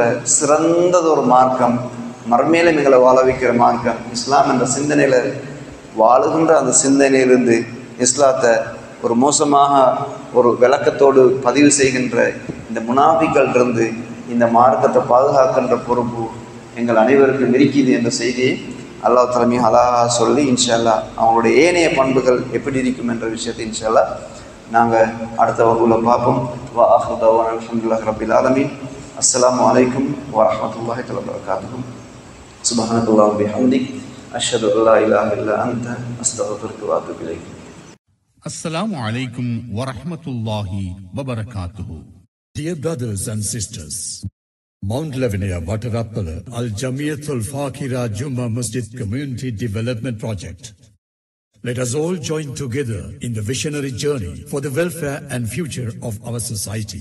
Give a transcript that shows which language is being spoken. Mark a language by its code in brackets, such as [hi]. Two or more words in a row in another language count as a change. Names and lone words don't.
[ta] சிறந்தது ஒரு மார்க்கம், மறுமையில எங்களை வாழ வைக்கிற மார்க்கம் இஸ்லாம் என்ற சிந்தனையில் வாழுகின்ற அந்த சிந்தனையிலிருந்து இஸ்லாத்தை ஒரு மோசமாக ஒரு விளக்கத்தோடு பதிவு செய்கின்ற இந்த முனாஃபிக்களிலிருந்து இந்த மார்க்கத்தை பாதுகாக்கின்ற பொறுப்பு எங்கள் அனைவருக்கும் இருக்குது என்ற செய்தியை அல்லாஹ் தலைமையை அழகாக சொல்லி [ar] إن شاء الله [ta] அவங்களுடைய ஏனைய பண்புகள் எப்படி இருக்கும் என்ற விஷயத்தை [ar] إن شاء الله [ta] நாங்கள் அடுத்த வகுப்பில் பார்ப்போம். [ar] وآخر دعوانا الحمد لله رب العالمين. السلام عليكم ورحمة الله تعالى وبركاته. سبحان الله وبحمده أشهد أن لا إله إلا أنت أستغفرك وأتوب إليك. السلام عليكم ورحمة الله وبركاته. [en] Dear brothers and sisters, Mount Lavinia Watarappala Al Jamiyatul Fakira Juma Masjid Community Development Project. Let us all join together in the visionary journey for the welfare and future of our society.